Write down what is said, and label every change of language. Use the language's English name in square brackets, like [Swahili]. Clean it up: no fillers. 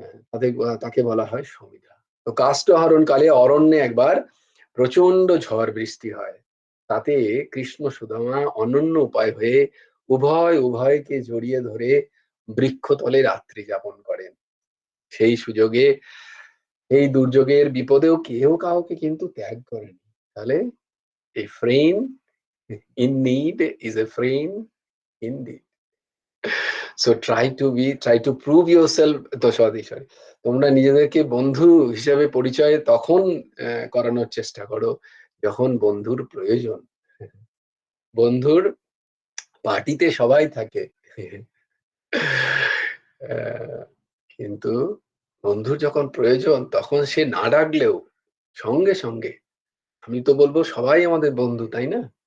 [Bangla] তাদের তাকে বলা হয় সমিধা। তো কাষ্ঠ আহরণ কালে অরণ্যে একবার প্রচন্ড ঝড় বৃষ্টি হয়। তাতে কৃষ্ণ সুদামা অনন্য উপায় হয়ে উভয় উভয়কে জড়িয়ে ধরে বৃক্ষতলে রাত্রি যাপন করেন। সেই সুযোগে, এই দুর্যোগের বিপদেও কেউ কাউকে কিন্তু ত্যাগ করেনি। তাহলে [English] a friend in need is a friend indeed. So try to prove yourself. [Bangla] তো সরি সরি, তোমরা নিজেদেরকে বন্ধু হিসেবে পরিচয় তখন করানোর চেষ্টা করো যখন বন্ধুর প্রয়োজন। বন্ধুর পার্টিতে সবাই থাকে, কিন্তু বন্ধুর যখন প্রয়োজন তখন সে না ডাকলেও সঙ্গে সঙ্গে, আমি তো বলবো সবাই আমাদের বন্ধু, তাই না?